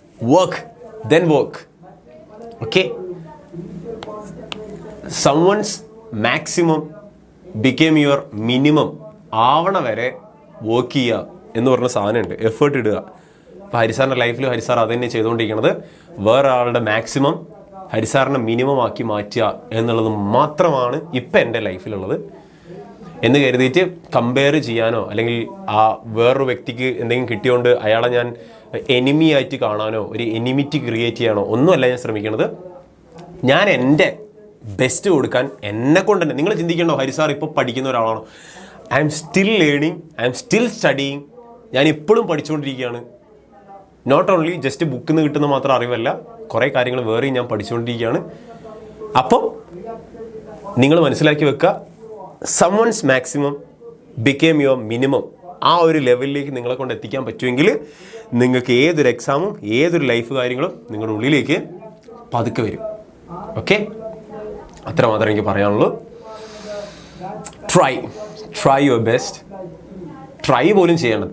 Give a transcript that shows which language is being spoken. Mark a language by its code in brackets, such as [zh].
[en] Work then work. Okay, someone's maximum became your minimum. [ml] ആവണ വരെ work ചെയ്യുക എന്ന് പറഞ്ഞ സാധനമുണ്ട്, എഫേർട്ട് ഇടുക. അപ്പോൾ ഹരിസാറിൻ്റെ ലൈഫിൽ ഹരിസാർ അത് തന്നെ ചെയ്തുകൊണ്ടിരിക്കുന്നത്. വേറെ ആളുടെ മാക്സിമം ഹരിസാറിനെ മിനിമം ആക്കി മാറ്റുക എന്നുള്ളത് മാത്രമാണ് ഇപ്പം എൻ്റെ ലൈഫിലുള്ളത്. എന്ന് കരുതിയിട്ട് കമ്പയർ ചെയ്യാനോ അല്ലെങ്കിൽ ആ വേറൊരു വ്യക്തിക്ക് എന്തെങ്കിലും കിട്ടിയോണ്ട് അയാളെ ഞാൻ എനിമി ആയിട്ട് കാണാനോ ഒരു എനിമിറ്റി ക്രിയേറ്റ് ചെയ്യാനോ ഒന്നുമല്ല ഞാൻ ശ്രമിക്കുന്നത്. ഞാൻ എൻ്റെ ബെസ്റ്റ് കൊടുക്കാൻ എന്നെ കൊണ്ട് തന്നെ. നിങ്ങൾ ചിന്തിക്കണോ ഹരിസാർ ഇപ്പോൾ പഠിക്കുന്ന ഒരാളാണോ? [en] I'm still learning, I'm still studying. [ml] ഞാൻ ഇപ്പോഴും പഠിച്ചുകൊണ്ടിരിക്കുകയാണ്. [en] not only just [ml] ബുക്കിൽ നിന്ന് കിട്ടുന്ന മാത്രം അറിവല്ല, കുറേ കാര്യങ്ങൾ വേറെയും ഞാൻ പഠിച്ചുകൊണ്ടിരിക്കുകയാണ്. അപ്പം നിങ്ങൾ മനസ്സിലാക്കി വെക്കുക, [en] someone's maximum became your minimum. [ml] ആ ഒരു ലെവലിലേക്ക് നിങ്ങളെ കൊണ്ട് എത്തിക്കാൻ പറ്റുമെങ്കിൽ നിങ്ങൾക്ക് ഏതൊരു എക്സാമും ഏതൊരു ലൈഫ് കാര്യങ്ങളും നിങ്ങളുടെ ഉള്ളിലേക്ക് പതുക്കെ വരും. ഓക്കെ, അത്ര മാത്രമേ എനിക്ക് പറയാനുള്ളൂ. [en] Try your best. [ml] ട്രൈ പോലും ചെയ്യണം.